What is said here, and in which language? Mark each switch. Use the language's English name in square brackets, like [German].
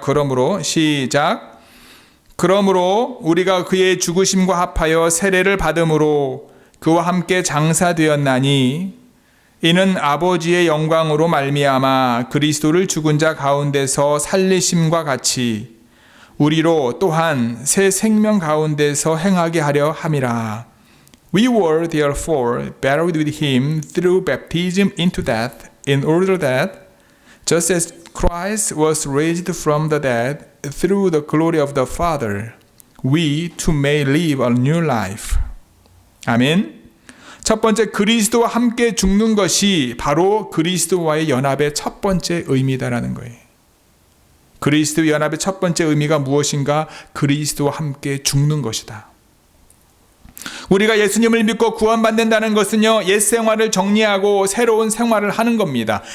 [Korean] 그러므로 시작. 그러므로 우리가 그의 죽으심과 합하여 세례를 받음으로 그와 함께 장사되었나니 이는 아버지의 영광으로 말미암아 그리스도를 죽은 자 가운데서 살리심과 같이 우리로 또한 새 생명 가운데서 행하게 하려 함이라. [English] We were therefore buried with him through baptism into death, in order that, just as Christ was raised from the dead through the glory of the Father, we too may live a new life. [Korean] 아멘. 첫 번째, 그리스도와 함께 죽는 것이 바로 그리스도와의 연합의 첫 번째 의미다라는 거예요. 그리스도 연합의 첫 번째 의미가 무엇인가? 그리스도와 함께 죽는 것이다. 우리가 예수님을 믿고 구원받는다는 것은요, 옛 생활을 정리하고 새로운 생활을 하는 겁니다.